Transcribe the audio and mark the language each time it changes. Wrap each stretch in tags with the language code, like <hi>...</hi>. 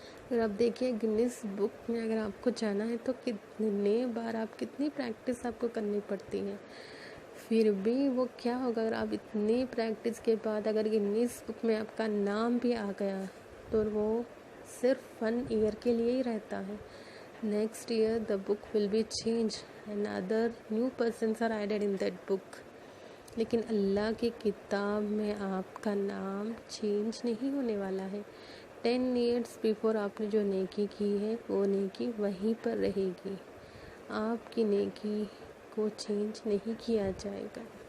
<ur>اگر آپ دیکھیے گنیس بک میں اگر آپ کو جانا ہے تو کتنے بار کتنی پریکٹس آپ کو کرنی پڑتی ہے. پھر بھی وہ کیا ہوگا اگر آپ اتنی پریکٹس کے بعد اگر گنیس بک میں آپ کا نام بھی آ گیا تو وہ صرف 1 ایئر کے لیے ہی رہتا ہے.</ur> <en>Next year the book will be changed and other new persons are added in that book.</en> <ur>لیکن اللہ کی کتاب میں آپ کا نام چینج نہیں ہونے والا ہے. 10 ایئرس بیفور آپ نے جو نیکی کی ہے وہ نیکی وہیں پر رہے گی. آپ کی نیکی کو چینج نہیں کیا جائے گا.</ur>